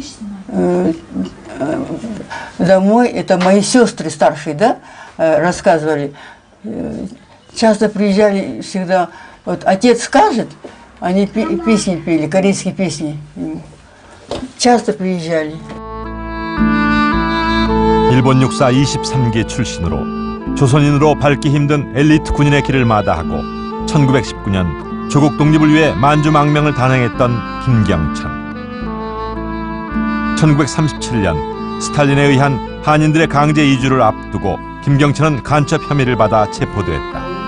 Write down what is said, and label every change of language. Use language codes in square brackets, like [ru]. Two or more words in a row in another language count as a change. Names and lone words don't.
[ru] Домой, это мои сестры старшие, да, рассказывали. Часто приезжали всегда, вот отец скажет, они песни пели, корейские песни. часто приезжали. [ko] 일본 육사 23기 출신으로 조선인으로 밟기 힘든 엘리트 군인의 길을 마다하고 1919년 조국 독립을 위해 만주망명을 단행했던 김경천. 1937년 스탈린에 의한 한인들의 강제 이주를 앞두고 김경천은 간첩 혐의를 받아 체포됐다.